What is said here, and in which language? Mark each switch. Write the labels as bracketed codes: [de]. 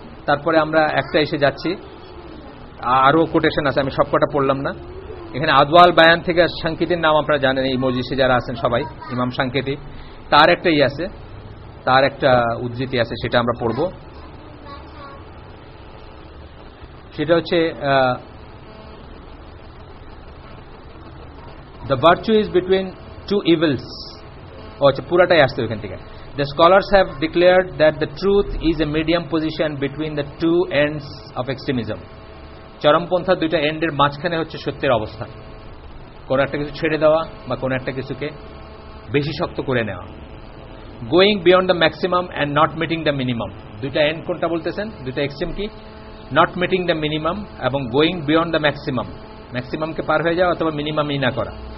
[bn] তারপরে আমরা একটা এসে যাচ্ছি, আরো কোটেশন আছে, আমি সবকটা পড়লাম না। এখানে আদওয়াল বায়ান থেকে সাংকেতির নাম আপনারা জানেন, এই মজলিসে যারা আছেন সবাই, ইমাম সাংকেতি, তার একটা আছে, তার একটা উদ্ধৃতি আছে, সেটা আমরা পড়ব। সেটা হচ্ছে [en] the virtue is between two evils [bn] আচ্ছা পুরাটাই আসছে ওখান থেকে। [en] The scholars have declared that the truth is a medium position between the two ends of extremism. [bn] চরমপন্থা দুইটা এন্ডের মাঝখানে হচ্ছে সত্যের অবস্থান, কোন একটা কিছু ছেড়ে দেওয়া বা কোন একটা কিছুকে বেশি শক্ত করে নেওয়া। [en] going beyond the maximum and not meeting the minimum, [bn] দুইটা এন্ড কোনটা বলতেছেন, দুইটা এক্সট্রিম কি, [en] not meeting the minimum এবং going beyond the maximum, [bn] ম্যাক্সিমামকে পার হয়ে যাওয়া অথবা মিনিমামই না করা।